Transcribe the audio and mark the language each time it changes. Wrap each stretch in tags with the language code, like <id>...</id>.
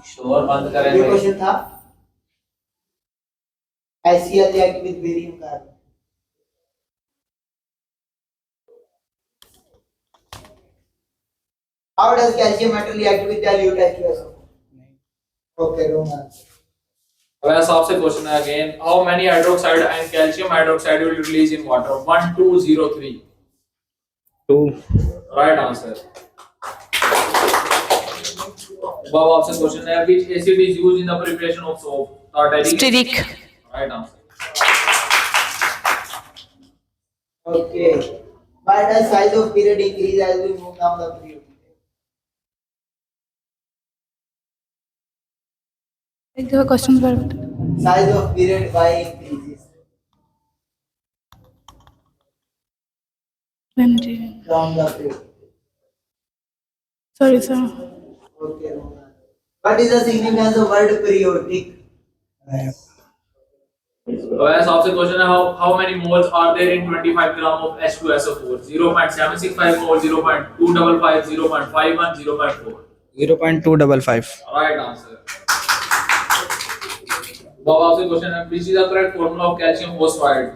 <hi>शोर बंद करें ये भाई। क्वेश्चन था</hi> <en>HCl react with barium carbonate. How does calcium metal react with dilute H2SO4? Okay, wrong answer.</en> <hi>वैसे आपसे क्वेश्चन है</hi> <en>Again how many hydroxide and calcium hydroxide will release in water? 1 2 0 3? 2. Right answer.</en> <hi>अब आपसे question है</hi> <en>Which acid is used in the preparation of soap? Tartaric? Stearic. Right answer. Okay. Why does size of period increase as we move down the period? Like the questions were Size of period why increases? 20. Down the period. Sorry, sir. Okay. What is the significance of word periodic?</en> <hi>वैसे आपसे question है</hi> <en>How many moles are there in 25 gram of H2SO4? 0.765 mole, 0.255, 0.51, 0.4? 0.255. Right answer.</en> <hi>अब आपसे question है</hi> <en>Which is the correct formula of calcium phosphide?</en>